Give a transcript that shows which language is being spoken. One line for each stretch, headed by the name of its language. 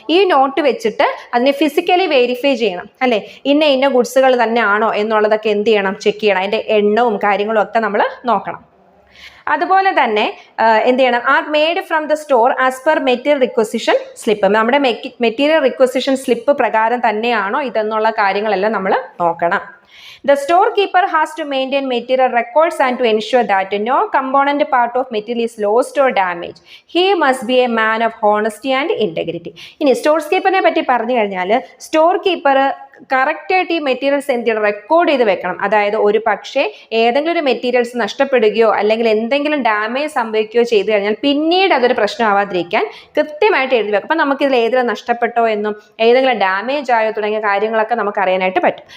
Malayalam: ഈ നോട്ട് വെച്ചിട്ട് അതിനെ ഫിസിക്കലി വെരിഫൈ ചെയ്യണം അല്ലെ, ഇന്ന ഗുഡ്സുകൾ തന്നെ ആണോ എന്നുള്ളതൊക്കെ എന്ത് ചെയ്യണം, ചെക്ക് ചെയ്യണം. അതിൻ്റെ എണ്ണവും കാര്യങ്ങളും ഒക്കെ നമ്മൾ നോക്കണം. അതുപോലെ തന്നെ എന്ത് ചെയ്യണം,
English: Are made from the store as per material requisition slip.
Malayalam: നമ്മുടെ മെറ്റീരിയൽ റിക്വസിഷൻ സ്ലിപ്പ് പ്രകാരം തന്നെയാണോ ഇതെന്നുള്ള കാര്യങ്ങളെല്ലാം നമ്മൾ നോക്കണം.
English: The storekeeper has to maintain material records and to ensure that no component part of material is lost or damaged. He must be a man of honesty and integrity.
Malayalam: ഇനി stores കീപ്പറിനെ പറ്റി പറഞ്ഞു കഴിഞ്ഞാൽ, store keeper കറക്റ്റായിട്ട് ഈ materials എന്തെങ്കിലും record ചെയ്ത് വെക്കണം. അതായത് ഒരു പക്ഷേ ഏതെങ്കിലും ഒരു മെറ്റീരിയൽസ് നഷ്ടപ്പെടുകയോ അല്ലെങ്കിൽ എന്തെങ്കിലും ഡാമേജ് സംഭവിക്കുകയോ ചെയ്തു കഴിഞ്ഞാൽ പിന്നീട് അതൊരു പ്രശ്നമാവാതിരിക്കാൻ കൃത്യമായിട്ട് എഴുതി വെക്കും. അപ്പം നമുക്കിതിൽ ഏതെങ്കിലും നഷ്ടപ്പെട്ടോ എന്നും ഏതെങ്കിലും ഡാമേജ് ആയോ തുടങ്ങിയ കാര്യങ്ങളൊക്കെ നമുക്ക് അറിയാനായിട്ട് പറ്റും.